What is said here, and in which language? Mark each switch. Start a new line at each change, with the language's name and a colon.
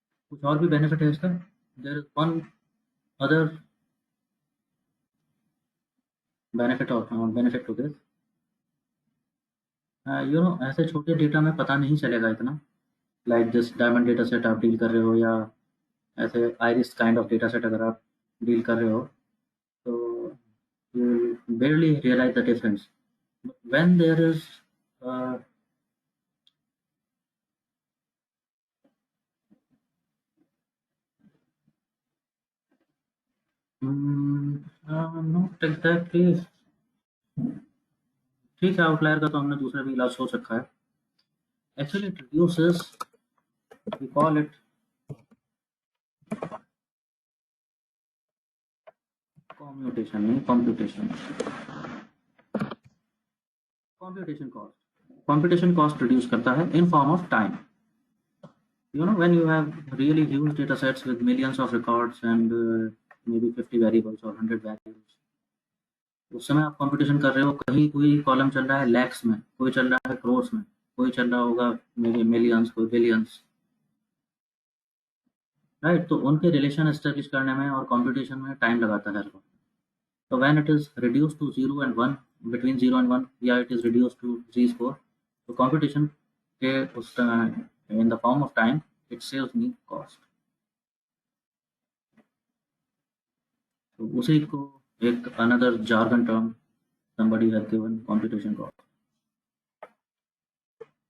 Hindi: कुछ और भी बेनिफिट है इसका.
English: There is one other benefit to this. You know,
Hindi: ऐसे छोटे डेटा में पता नहीं चलेगा इतना.
English: like this diamond data set
Hindi: आप डील कर रहे हो, या ऐसे iris kind of data set अगर आप डील कर रहे हो, तो
English: you barely realize the difference. But when there is uh, not exactly.
Hindi: ठीक है, आउटलायर का तो हमने दूसरा भी इलाज सोच रखा है.
English: actually it reduces, we call it commutation,
Hindi: नहीं कंप्यूटेशन. कंप्यूटेशन कॉस्ट रिड्यूस करता है
English: In form of time. You know, when you have really huge data sets with millions of records and maybe 50 variables or 100 variables,
Hindi: उस समय आप competition कर रहे हो. कहीं कोई कॉलम चल रहा है लैक्स में, कोई चल रहा है क्रोर्स में, कोई चल रहा होगा मेरे मिलियंस, कोई बिलियंस. राइट. तो उनके रिलेशन एस्टेब्लिश करने में और कंप्यूटेशन में टाइम लगाता है हर बार.
English: तो when it is reduce to 0 and 1, between 0 and 1, या it is reduce to Z score, तो computation के उस in the form of time, it saves me cost.
Hindi: तो उसी को एक
English: Another jargon term somebody has given, computation cost.